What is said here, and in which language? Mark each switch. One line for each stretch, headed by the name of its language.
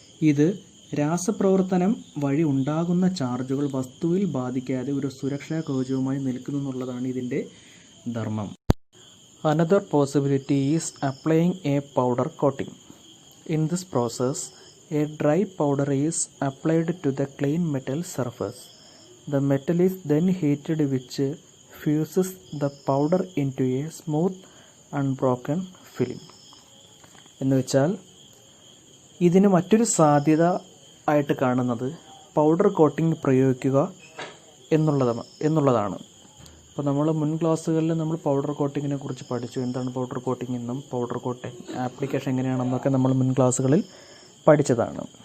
Malayalam: ഇത് രാസപ്രവർത്തനം വഴി ഉണ്ടാകുന്ന ചാർജുകൾ വസ്തുവിൽ ബാധിക്കാതെ ഒരു സുരക്ഷാ കവചവുമായി നിൽക്കുന്നു എന്നുള്ളതാണ് ഇതിൻ്റെ ധർമ്മം.
English: Another possibility is applying a powder coating. In this process, a dry powder is applied to the clean metal surface. The metal is then heated, which fuses the powder into a smooth unbroken film.
Malayalam: എന്നുവെച്ചാൽ ഇതിന് മറ്റൊരു സാധ്യത ആയിട്ട് കാണുന്നത് powder coating പ്രയോഗിക്കുക എന്നുള്ളതാണ്. അപ്പോൾ നമ്മൾ മുൻ ക്ലാസ്സുകളിൽ നമ്മൾ പൗഡർ കോട്ടിങ്ങിനെ കുറിച്ച് പഠിച്ചു. എന്താണ് പൗഡർ കോട്ടിംഗ് എന്നും പൗഡർ കോട്ടിംഗ് ആപ്ലിക്കേഷൻ എങ്ങനെയാണെന്നൊക്കെ നമ്മൾ മുൻ ക്ലാസ്സുകളിൽ പഠിച്ചതാണ്.